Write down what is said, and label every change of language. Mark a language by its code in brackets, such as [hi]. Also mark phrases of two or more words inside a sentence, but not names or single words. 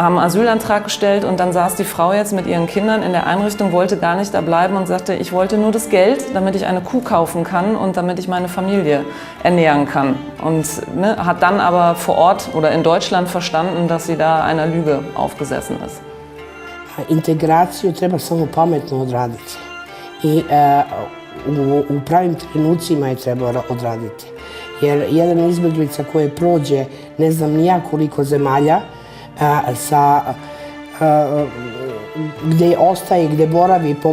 [de] haben einen Asylantrag gestellt und dann saß die Frau jetzt mit ihren Kindern in der Einrichtung, wollte gar nicht da bleiben und sagte, ich wollte nur das Geld, damit ich eine Kuh kaufen kann und damit ich meine Familie ernähren kann. Und hat dann aber vor Ort oder in Deutschland verstanden, dass sie da einer Lüge aufgesessen ist. [bs] Integraciju treba samo pametno odraditi i u pravim trenucima je treba odraditi. Jer jedan izbjeglica koji prođe ne znam ni ja koliko zemalja, gdje ostaje, gdje boravi po